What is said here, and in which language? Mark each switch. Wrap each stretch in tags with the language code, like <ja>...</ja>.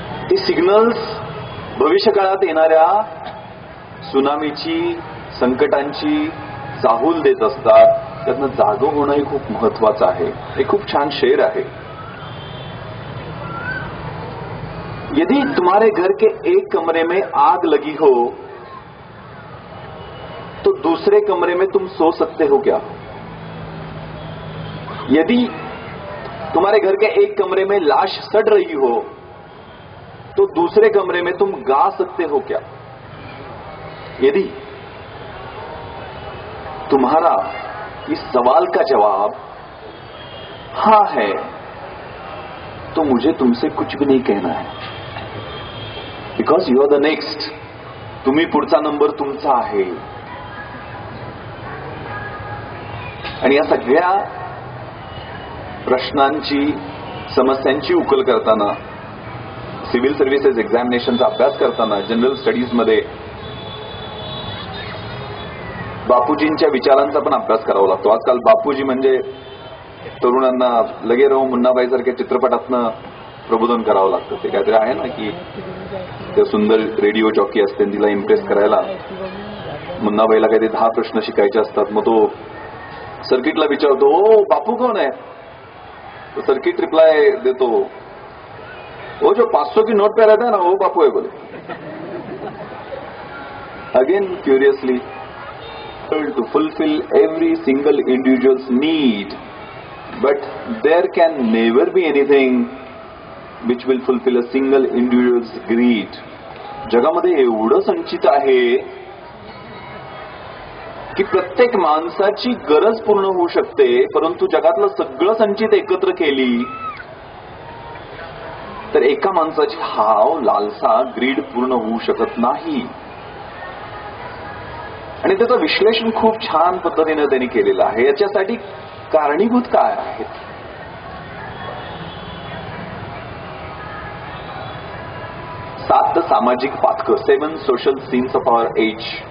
<mr>ते सिग्नल्स भविष्यकाळात येणाऱ्या सुनामीची, संकटांची चाहूल देत असतात. त्यातनं जागं होणंही खूप महत्वाचं आहे. हे खूप छान शेर आहे.</mr> <hi>यदि तुम्हारे घर के एक कमरे में आग लगी हो तो दूसरे कमरे में तुम सो सकते हो क्या? यदि तुम्हारे घर के एक कमरे में लाश सड़ रही हो तो दूसरे कमरे में तुम गा सकते हो क्या? यदि तुम्हारा इस सवाल का जवाब हां है तो मुझे तुमसे कुछ भी नहीं कहना है.</hi> <en>Because you are the next.</en> <mr>तुम्ही पुढचा नंबर तुमचा आहे. आणि या सगळ्या प्रश्नांची, समस्यांची उकल करताना, सिव्हिल सर्व्हिसेस एक्झामिनेशनचा अभ्यास करताना, जनरल स्टडीजमध्ये बापूजींच्या विचारांचा पण अभ्यास करावा लागतो. आजकाल बापूजी म्हणजे तरुणांना लगे राहून मुन्नाबाईसारख्या चित्रपटातनं प्रबोधन करावं लागतं. ते काहीतरी आहे ना की त्या सुंदर रेडिओ जॉकी असते, तिला इम्प्रेस करायला मुन्नाबाईला काहीतरी 10 प्रश्न शिकायचे असतात. मग तो सर्किटला विचारतो,</mr> <hi>ओ बापू कौन है?</hi> <mr>तो सर्किट रिप्लाय देतो,</mr> <hi>वो जो 500 की नोट पे रहता है ना, वो बापू है बोले.</hi> <en>Again curiously, to fulfill every single individual's need, but there can never be anything which will fulfill a single individual's greed.</en> <mr>जगामध्ये एवढं संचित आहे की प्रत्येक माणसाची गरज पूर्ण होऊ शकते, परंतु जगातलं सगळं संचित एकत्र केली तर एका माणसाची हाव लालसा ग्रीड पूर्ण होऊ शकत नाही. आणि त्याचं विश्लेषण खूप छान पद्धतीने त्यांनी केलेलं आहे. याच्यासाठी कारणीभूत काय आहेत? 7 सामाजिक पातकं, 7</mr> <en>Social sins of our age.</en>